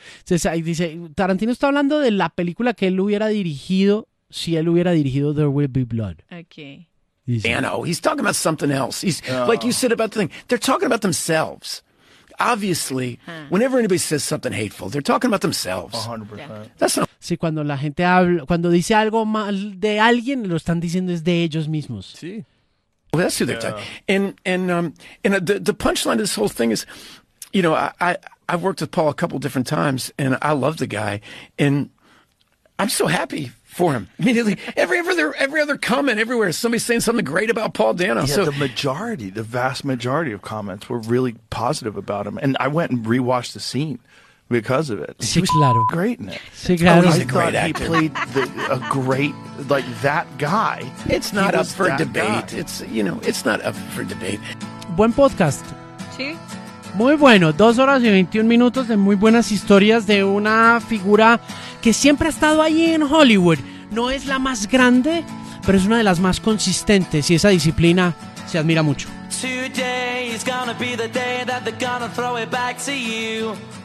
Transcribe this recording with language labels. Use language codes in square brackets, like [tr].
[es] Dice, Tarantino está hablando de la película que él hubiera dirigido si él hubiera dirigido There Will Be Blood. [en] Okay. Dano, he's talking about something else. He's like you said about the thing. They're talking about themselves. Obviously, whenever anybody says something hateful, they're talking about themselves. 100%. That's not. [es] Sí, cuando la gente habla, cuando dice algo mal de alguien, lo están diciendo es de ellos mismos. Sí. [en] Well, that's who they're talking. And the punchline of this whole thing is, you know, I've worked with Paul a couple different times, and I love the guy, and I'm so happy for him. Immediately, every other comment everywhere, somebody's saying something great about Paul Dano. Yeah, the vast majority of comments were really positive about him, and I went and rewatched the scene because of it. [es] Sí, [en] he was great in it. [es] Sí, claro. [en] I thought he played a great, like, that guy. It's not up for debate. It's not up for debate. [es] Buen podcast. Sí. Muy bueno. 2 horas y 21 minutos de muy buenas historias de una figura que siempre ha estado ahí en Hollywood. No es la más grande, pero es una de las más consistentes y esa disciplina se admira mucho. [en] Today is gonna be the day that they're gonna throw it back to you.